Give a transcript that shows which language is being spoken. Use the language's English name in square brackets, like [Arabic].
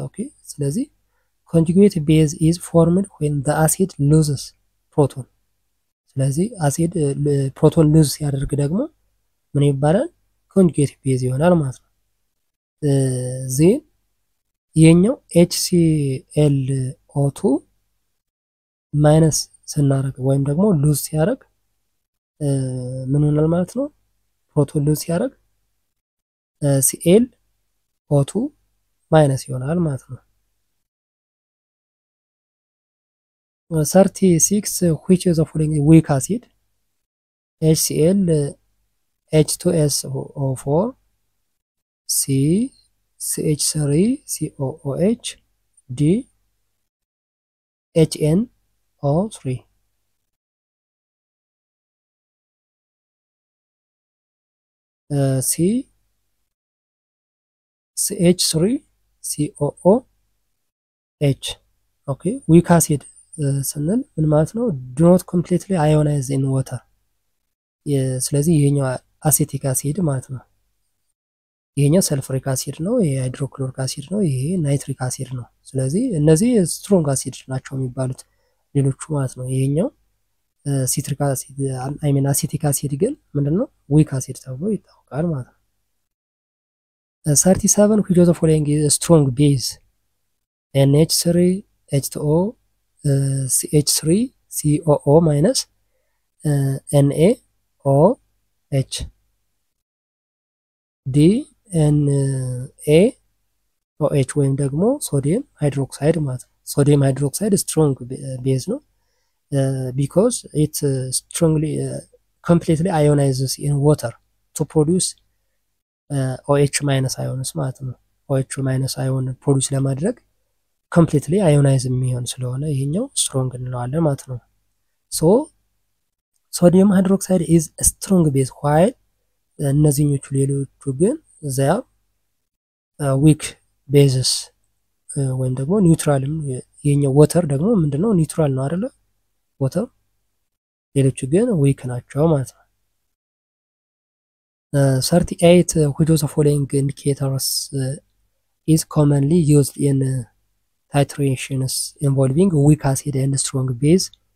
[English] okay ስለዚህ conjugate base is formed when the acid loses proton. [Amharic] ስለዚህ አሲድ ፕሮቶን ሉዝ ሲያደርግ ደግሞ ምን ይባላል? ኮንጁጌት ቤዝ ይሆናል ማለት ነው። ዜን የኛው HClO2 ማይነስ ስናደርግ ወይም ደግሞ ሉዝ ሲያደርግ ምን ይሆናል ማለት ነው? ፕሮቶን ሉዝ ሲያደርግ ClO2 ማይነስ ይሆናል ማለት ነው። 36 [English] which is the following weak acid? HCl H2SO4, C CH3COOH, D HNO3. C CH3COOH. [Amharic] okay weak acid ስንል ምን ማለት ነው? [English] do not completely ionize in water. [Amharic] ስለዚህ ይሄኛው አሴቲክ አሲድ ማለት ነው። ይሄኛው ሰልፈሪክ አሲድ ነው። ይሄ ሃይድሮክሎሪክ አሲድ ነው። ይሄ ናይትሪክ አሲድ ነው። ስለዚህ እነዚህ ስትሮንግ አሲድ ናቸው የሚባሉት ሌሎቹ ማለት ነው። ይሄኛው ሲትሪክ አሲድ አይ ሚን አሴቲክ አሲድ ግን ምንድነው? [English] ዊክ አሲድ [Amharic] ተብሎ ይታወቃል ማለት ነው። [English] 37 which of the following is a strong base? NH3 H2O, CH3COO minus, NaOH, D NaOH [Amharic] ወይም ደግሞ [English] ሶዲየም ሃይድሮክሳይድ [Amharic] ማለት ነው። [English] ሶዲየም ሃይድሮክሳይድ ስትሮንግ ቤዝ ነው because it strongly completely ionizes in water to produce OH minus ions [Amharic] ማለት ነው። OH minus ion ፕሮዲዩስ ለማድረግ ኮምፕሊትሊ አዮናይዝ የሚሆን ስለሆነ ይሄኛው ስትሮንግ እንለዋለን ማለት ነው። [English] ሶ ሶዲየም ሃይድሮክሳይድ ኢዝ ስትሮንግ ቤዝ while [Amharic] እነዚህኞቹ ሌሎቹ ግን [English] they are weak bases [Amharic] ወይም ደግሞ ኒውትራልም የኛው ወተር ደግሞ ምንድነው? ኒውትራል ነው አይደለ? ወተር ሌሎቹ ግን ዊክ ናቸው ማለት ነው። [English] 38 which of the following indicators is commonly used in titrations involving weak acid and strong base?